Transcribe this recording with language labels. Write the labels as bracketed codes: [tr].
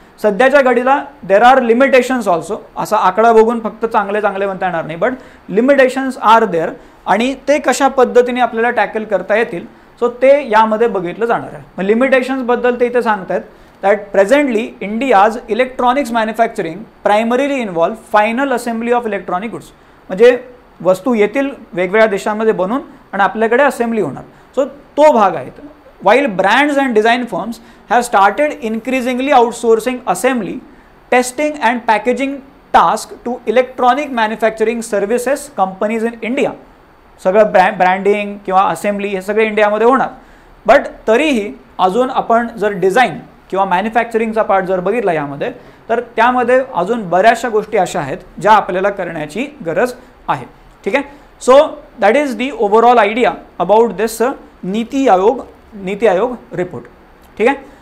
[mr] सध्याच्या घडीला [en] There are limitations also. [mr] असा आकडा बघून फक्त चांगले चांगले म्हणता येणार नाही, [en] but limitations are there, [mr] आणि ते कशा पद्धतीने आपल्याला टॅकल करता येतील सो ते यामध्ये बघितलं जाणार आहे. मग लिमिटेशन्सबद्दल ते इथे सांगतात [en] That presently India's electronics manufacturing primarily involve final assembly of electronic goods. [mr] म्हणजे वस्तू येतील वेगवेगळ्या देशांमध्ये बनून आणि आपल्याकडे असेंब्ली होणार. सो तो भाग आहे. [en] While brands and design firms have started increasingly outsourcing assembly, testing and packaging tasks to electronic manufacturing services companies in India. [mr] सगळं ब्रँडिंग किंवा असेंब्ली हे सगळे इंडियामध्ये होणार. बट तरीही अजून आपण जर डिझाईन किंवा मॅन्युफॅक्चरिंगचा पार्ट जर बघितला यामध्ये, तर त्यामध्ये अजून बऱ्याचशा गोष्टी अशा आहेत ज्या आपल्याला करण्याची गरज आहे. ठीक आहे. [en] So that is the overall idea about this NITI Aayog report. [mr] ठीक आहे.